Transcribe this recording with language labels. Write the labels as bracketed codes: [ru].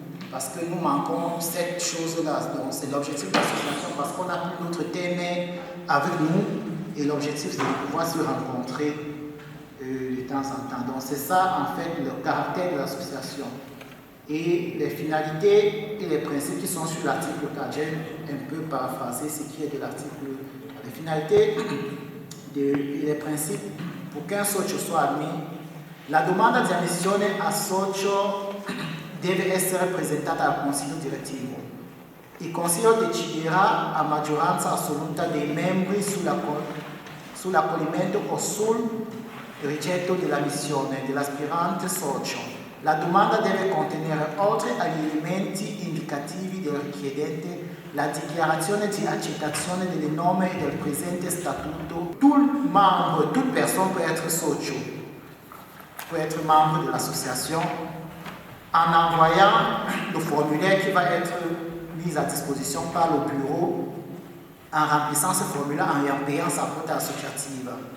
[fr] Parce que nous manquons cette chose-là. Donc, c'est l'objectif de l'association, parce qu'on n'a plus notre thème avec nous, et l'objectif, c'est de pouvoir se rencontrer de temps en temps. Donc, c'est ça, en fait, le caractère de l'association. Et les finalités et les principes qui sont sur l'article 4, j'ai un peu paraphrasé ce qui est de l'article. Les finalités et les principes pour qu'un socio soit admis. [it] La domanda di ammissione a socio deve essere presentata al Consiglio direttivo. Il Consiglio deciderà a maggioranza assoluta dei membri sull'accoglimento o sul rigetto della missione dell'aspirante socio. La domanda deve contenere, oltre agli elementi indicativi del richiedente, la dichiarazione di accettazione delle norme del presente statuto. [fr] Tout membre, toute personne peut être socio, peut être membre de l'association, en envoyant le formulaire qui va être mis à disposition par le bureau, en remplissant ce formulaire, en payant sa quote associative.